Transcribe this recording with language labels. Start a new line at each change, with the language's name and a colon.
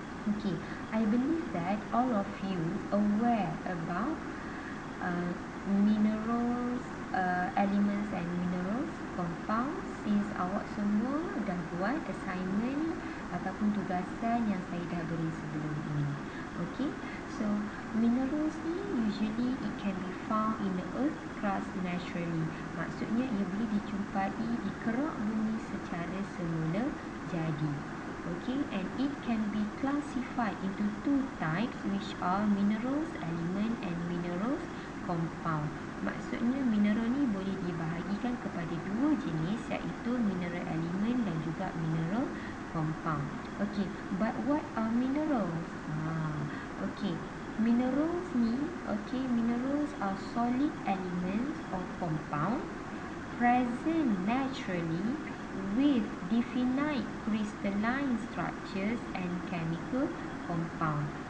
English: Okay, I believe that all of you aware about minerals, elements and minerals compounds, since
Malay: awak semua dah buat assignment ataupun tugasan yang saya dah beri sebelum ini.
English: Okay, so minerals ni usually it can be found in the earth crust naturally.
Malay: Maksudnya ia boleh dijumpai di kerak bumi secara semula jadi.
English: Okay, and it can be classified into two types, which are minerals element and minerals compound.
Malay: Maksudnya mineral ni boleh dibahagikan kepada dua jenis, iaitu mineral element dan juga mineral compound.
English: Okay, but what are minerals? Okay, minerals ni, okay, minerals are solid elements or compound present naturally with definite crystalline structures and chemical compound.